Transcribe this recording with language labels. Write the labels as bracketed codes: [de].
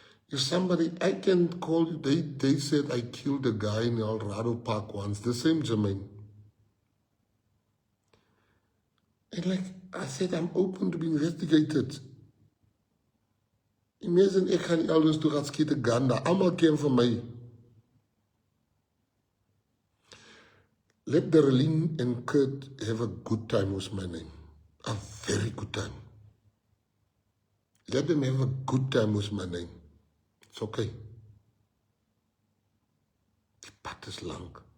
[en] If somebody, I can call you, they said I killed a guy in Alrado Park once, the same Jermaine. And like I said, I'm open to be investigated. [af] Imagine ek gaan elders toe gaan skiet 'n gun daar. Almal ken van my. [en] Let Darlene and Kurt have a good time with my name. A very good time. Let them have a good time with my name. It's okay. [af] Die pad is lang.